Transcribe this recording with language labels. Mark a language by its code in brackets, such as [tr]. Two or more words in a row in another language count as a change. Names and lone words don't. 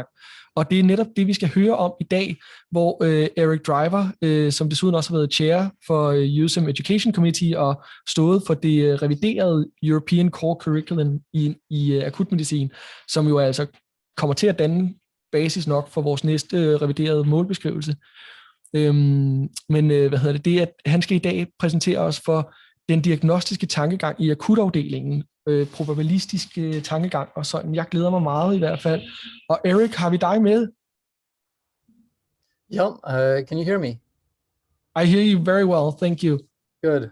[da] Og det er netop det, vi skal høre om i dag, hvor Eric Dryver, som desuden også har været chair for DASEM Education Committee og stået for det reviderede European Core Curriculum i akutmedicin, som jo altså kommer til at danne basis nok for vores næste reviderede målbeskrivelse. Det at han skal i dag præsentere os for den diagnostiske tankegang i akutafdelingen, probabilistisk tankegang og sådan. Jeg glæder mig meget i hvert fald. Og Eric, har vi dig med? [en] Yeah, can you hear me? I hear you very well, thank you. Good.